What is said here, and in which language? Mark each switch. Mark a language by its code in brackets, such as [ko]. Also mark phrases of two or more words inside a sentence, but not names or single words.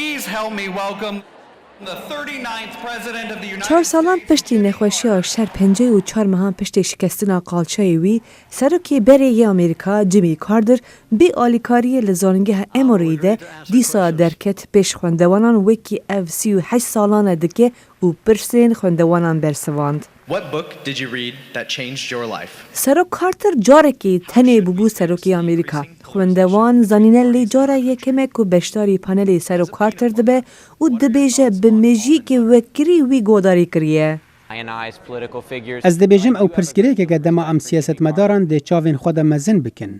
[en] help me welcome the 39th president of the United [ku] 4 سالان پشتی نخوشی شر 54 ماهان پشتی شکستنا قالچای وی سرکی بری امریکا جیمی کاردر بی آلیکاری لزانگه اموری ده دیسا درکت پیش خوندوانان وکی اف 38 سالان دکه و پرسین خوندوانان برسواند. [en] What book did you read that changed your life? [ku] سرک کارتر جارکی تنه ببو سرکی امریکا. خوندوان زنینلی جاره یکمه که بشتاری پانلی سرک کارتر دبه و دبیجه بمجی که وکری وی گوداری کریه. از دبیجم او پرسگیره که قدما ام سیاست مداران ده چاوین خود مزن بکن.